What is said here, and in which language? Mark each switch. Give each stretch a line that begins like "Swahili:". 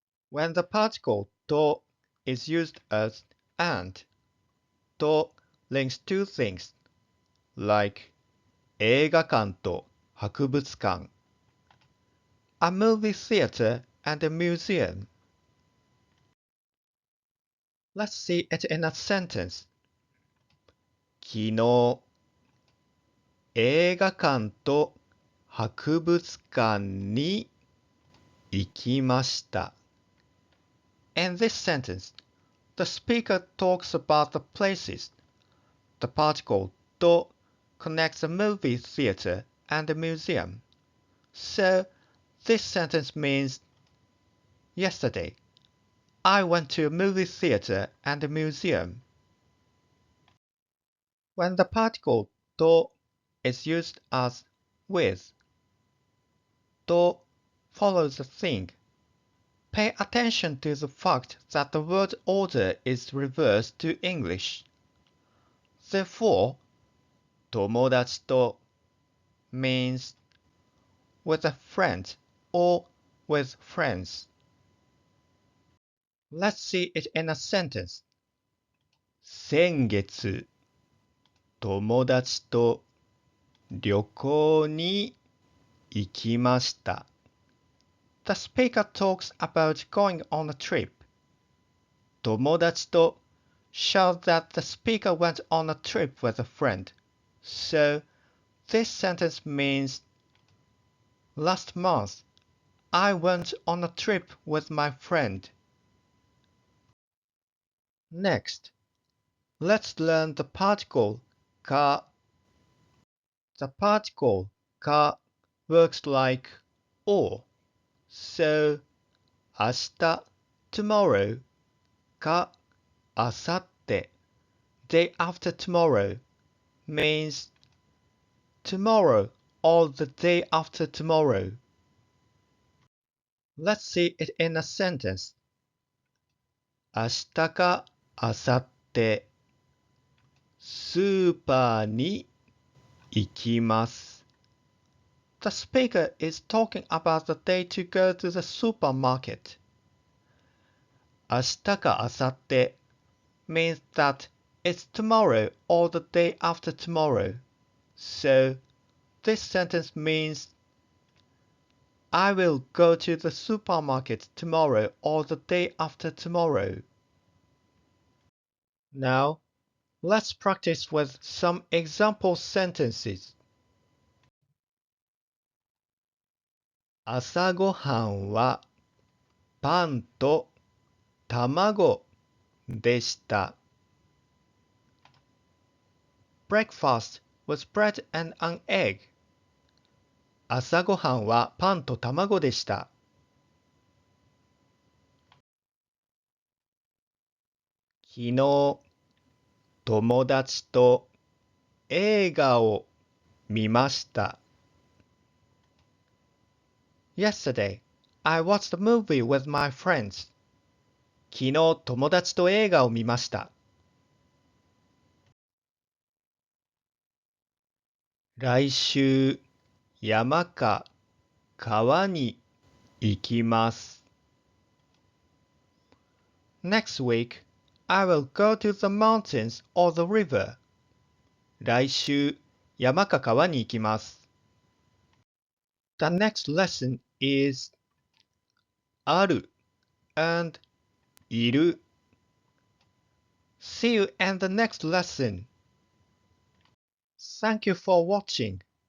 English: When the particle to is used as and, to links two things like
Japanese: 映画館と博物館
English: a movie theater and a museum. Let's see it in a sentence.
Japanese: 昨日映画館と博物館に行きました.
English: In this sentence, the speaker talks about the places. The particle to connects a movie theater and a museum. So, this sentence means yesterday, I went to a movie theater and a museum. When the particle to is used as with, to follows a thing. Pay attention to the fact that the word order is reversed to English. Therefore,
Japanese: 友達と
English: means with a friend or with friends. Let's see it in a sentence.
Japanese: 先月、友達と旅行に行きました.
English: The speaker talks about going on a trip.
Japanese: 友達と
English: shows that the speaker went on a trip with a friend. So, this sentence means last month, I went on a trip with my friend. Next, let's learn the particle ka. The particle ka works like or. So, 明日 tomorrow,
Japanese: か あさって
English: day after tomorrow means tomorrow or the day after tomorrow. Let's see it in a sentence.
Japanese: 明日かあさってスーパーに行きます.
English: The speaker is talking about the day to go to the supermarket.
Japanese: 明日かあさって
English: means that it's tomorrow or the day after tomorrow. So, this sentence means I will go to the supermarket tomorrow or the day after tomorrow. Now, let's practice with some example sentences.
Japanese: 朝ごはんはパンと卵でした.
English: Breakfast was bread and an egg.
Japanese: 朝ごはんはパンと卵でした. 昨日、友達と映画を見ました.
English: Yesterday, I watched a movie with my friends.
Japanese: 昨日、友達と映画を見ました. 来週、山か川に行きます.
English: Next week, I will go to the mountains or the river.
Japanese: 来週、山か川に行きます.
English: The next lesson is ある and いる. See you in the next lesson. Thank you for watching.